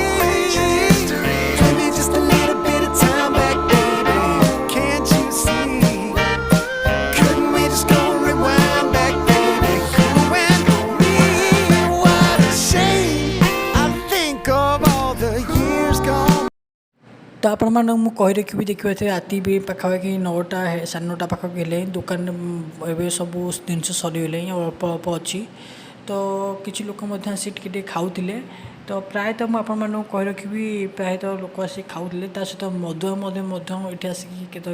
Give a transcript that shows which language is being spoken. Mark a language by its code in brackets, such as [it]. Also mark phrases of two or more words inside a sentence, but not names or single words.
[en] Give me just a little bit of time back, baby. Can't you see? Couldn't we just go rewind back, baby? You and me, what a shame. I think of all the years gone. [or] तो ଆପଣମାନଙ୍କୁ କହି ରଖିବି ଦେଖିପାରୁଥିବେ ରାତି ବି ପାଖାପାଖି 9ଟା 9:30 ପାଖାପାଖି ହେଲେ ଦୋକାନରେ ଏବେ ସବୁ ଜିନିଷ ସରିଗଲାଣି ଆଉ ଅଳ୍ପ ଅଳ୍ପ ଅଛି ତ କିଛି ଲୋକ ମଧ୍ୟ ଆସି ଟିକେ ଟିକେ ଖାଉଥିଲେ ତ ପ୍ରାୟତଃ ମୁଁ ଆପଣମାନଙ୍କୁ କହି ରଖିବି ପ୍ରାୟତଃ ଲୋକ ଆସି ଖାଉଥିଲେ ତା ସହିତ ମଦୁଆ ମଧ୍ୟ ଏଠି ଆସିକି କେତେବେଳେ